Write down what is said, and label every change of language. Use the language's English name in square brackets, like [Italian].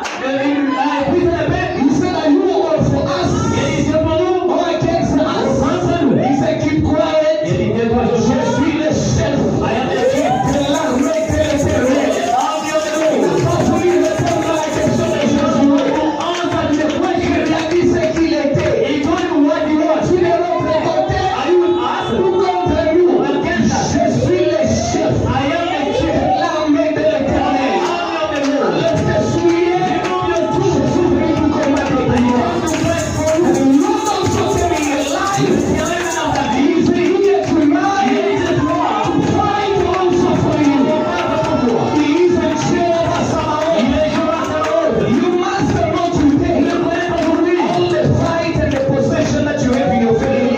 [English] He said, are you all for us or against us? He said, keep quiet. [French] Je suis le chef de l'armée de l'Éternel. Il n'a pas voulu répondre à la question de Josué. Il a dit ce qu'il était. Tu es de l'autre côté ou contre nous? Je suis le chef de l'armée de l'Éternel. Enlève tes souliers. Je suis venu pour combattre pour toi. [English] The Lord also said in your life, He is here tonight to fight also for you. He is a Jehovah Sabaoth. You must know today all the fight and the possession that you have in your family.